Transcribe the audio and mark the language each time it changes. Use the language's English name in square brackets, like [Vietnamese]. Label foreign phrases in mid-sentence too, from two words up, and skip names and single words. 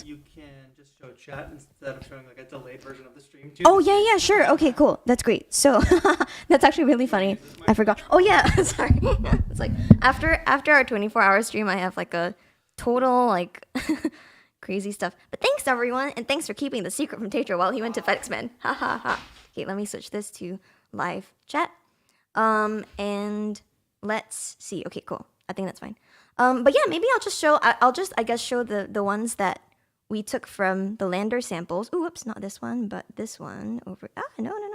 [English] you can just show chat instead of showing like a delayed version of the stream too. Oh yeah, sure. Okay, cool. That's great. So that's actually really funny. I forgot. Oh yeah, sorry. It's like after our 24-hour stream, I have like a total like crazy stuff. But thanks everyone, and thanks for keeping the secret from TAETRO while he went to FedExMed. Ha ha ha. Okay, let me switch this to live chat. And let's see. Okay, cool. I think that's fine. But yeah, maybe I'll just show. I'll just I guess show the ones that we took from the LANDR samples. Ooh, whoops, not this one, but this one over. No.